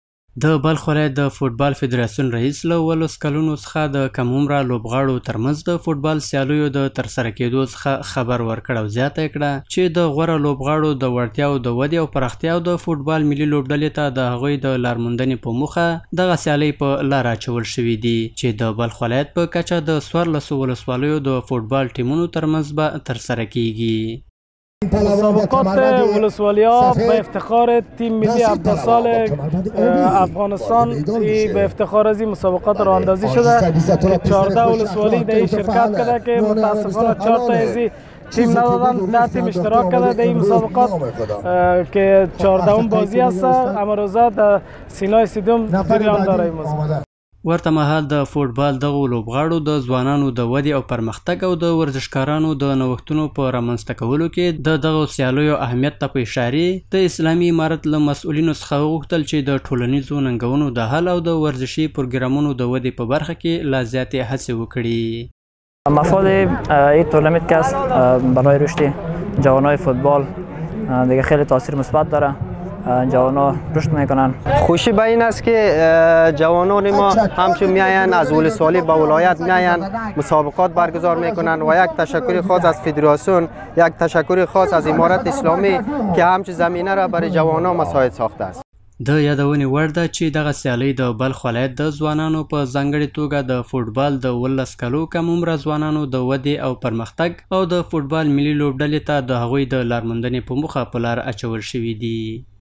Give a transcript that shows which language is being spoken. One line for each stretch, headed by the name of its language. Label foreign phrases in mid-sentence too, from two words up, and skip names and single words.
Pashto: د بلخ ولایت د فوټبال فدراسیون رئیس له 18 کلونو څخه د کم عمره لوبغاړو ترمنځ د فوټبال سیالیو د ترسره کېدو څخه خبر ورکړ او زیاته کړه چې د غوره لوبغاړو د وړتیاو د ودې او پراختیاو د فوټبال ملي لوبډلې ته د هغوی د لارموندنې په موخه دغه سیالۍ په لار اچول شوي دي چې د بلخ ولایت په کچه د 14 ولسوالیو د فوټبال ټیمونو ترمنځ به ترسره کیږي.
Persian: مسابقات ولسوالی‌ها به افتخار تیم ملی عبدالسال افغانستان به افتخار از این مسابقات راه اندازی شده که 14 ولسوالی در این شرکت کرده که متاسفانه 4 تا از تیم ندادن، 10 تیم اشتراک کرده در این مسابقات که 14م بازی است. امروزه در سینای استادیوم جریان داره این مسابقه.
Pashto: ورته مهال د فوټبال دغو لوبغاړو د ځوانانو د ودې او پرمختګ او د ورزشکارانو د نوښتونو په رامنځته کولو کې د دغو سیالیو اهمیت ته په اشارې د اسلامي امارت له مسؤلینو څخه وغوښتل چې د ټولنیزو ننګونو د حل او د ورزشي پروګرامونو د ودې په برخه کې لا زیاتې هڅې وکړي.
Persian: مفاد این تورنمنت که است برای رشد جوانای فوتبال دیگه خیلی تاثیر مثبت داره. جوانان رشد میکنن. خوشی به این است که جوانان ما همچون میاین از ولسوالی به ولایت میاین مسابقات برگزار میکنن و یک تشکر خاص از فدراسیون، یک تشکر خاص از امارت اسلامی که همچون زمینه را برای جوانان مساعد ساخته است.
Pashto: د یادونې وړ ده چې دغه سیالۍ د بلخ ولایت د ځوانانو په ځانګړې توګه د فوټبال د 18 کلو کم عمره ځوانانو د ودې او پرمختګ او د فوټبال ملي لوبډلې ته د هغوی د لارموندنې په موخه په لار اچول شوي دي.